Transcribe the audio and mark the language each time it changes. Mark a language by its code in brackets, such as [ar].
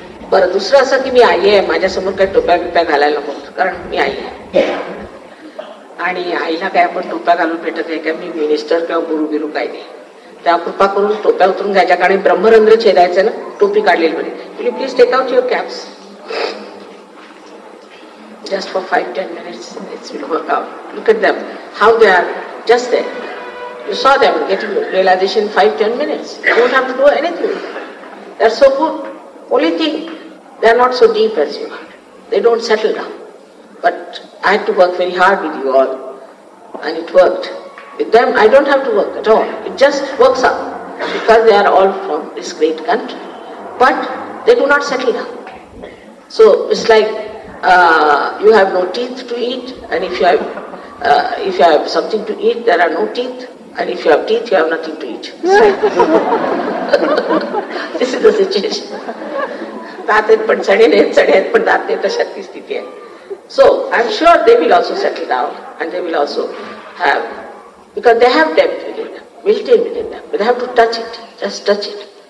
[mr] बरं, दुसरं असं की मी आई आहे, माझ्यासमोर काही टोप्या बिप्या घालायला नको, कारण मी आई आहे आणि आईला काय आपण टोप्या घालून भेटत आहे का? मी मिनिस्टर किंवा गुरु बिरू काही नाही. त्या कृपा करून टोप्या उतरून घ्यायच्या, कारण ब्रह्मरंध्र छेदायचं ना, टोपी काढलेली बरी. [en] Will you please take out your caps just for 5-10 minutes. It will work out. Look at them, how they are just there. You saw them getting realization in 5-10 minutes. You don't have to do anything. They're so good. Only thing, they're not so deep as you are. They don't settle down. But I had to work very hard with you all, and it worked. With them, I don't have to work at all. It just works out because they are all from this great country. But they do not settle down. So it's like you have no teeth to eat, and if you have something to eat, there are no teeth, and if you have teeth, you have nothing to eat. This is the situation. [mr] दात आहेत पण चढे नाहीत, चढे आहेत पण दात नाही, तशात ती स्थिती आहे. [en] So I'm sure they will also settle down, and they will also have, because they have depth within them, built in within them, but they have to touch it, just touch it.